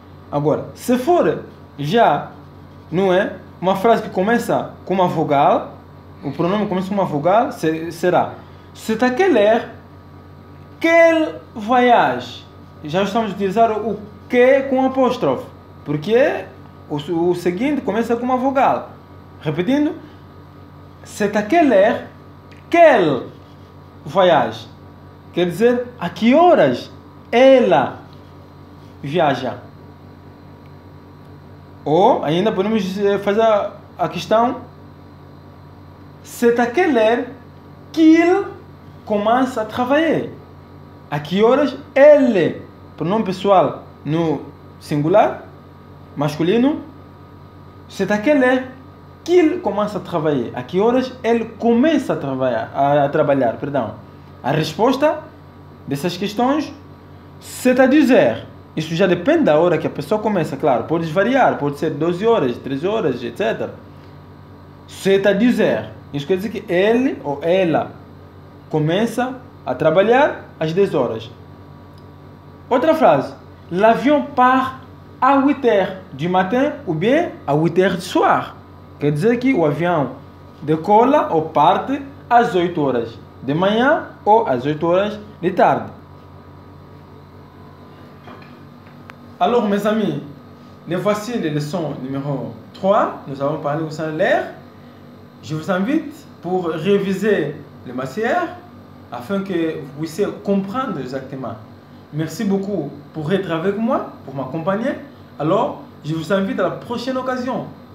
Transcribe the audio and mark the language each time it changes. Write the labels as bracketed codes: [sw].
[pt] Agora, se for já, não é, uma frase que começa com uma vogal, o pronome começa com uma vogal, será [fr] c'est à quelle heure qu'elle voyage. [pt] Já estamos a utilizar o que com apóstrofe, porque o seguinte começa com uma vogal. Repetindo, [fr] c'est à quelle heure qu'elle voyage. [pt] Quer dizer, a que horas ela viaja. Ou ainda podemos fazer a questão, [fr] c'est à quelle heure qu'il commence a travailler. [pt] A que horas ele, pronome pessoal no singular, masculino, [fr] c'est à quelle heure qu'il commence a travailler. [pt] A que horas ele começa a trabalhar. Perdão. A resposta dessas questões, [fr] c'est à 10 heures. [pt] Isso já depende da hora que a pessoa começa, claro. Pode variar, pode ser 12 horas, 13 horas, etc. [fr] C'est à 10 heures. [pt] Isso quer dizer que ele ou ela começa a trabalhar às 10 horas. Outra frase. [fr] L'avion part à 8 heures du matin ou bien à 8 heures du soir. [pt] Quer dizer que o avião decola ou parte às 8 horas de manhã ou às 8 horas de tarde. [fr] Alors mes amis, les voici les leçons numéro 3. Nous avons parlé concernant l'air. Je vous invite pour réviser les matières afin que vous puissiez comprendre exactement. Merci beaucoup pour être avec moi, pour m'accompagner. Alors, je vous invite à la prochaine occasion.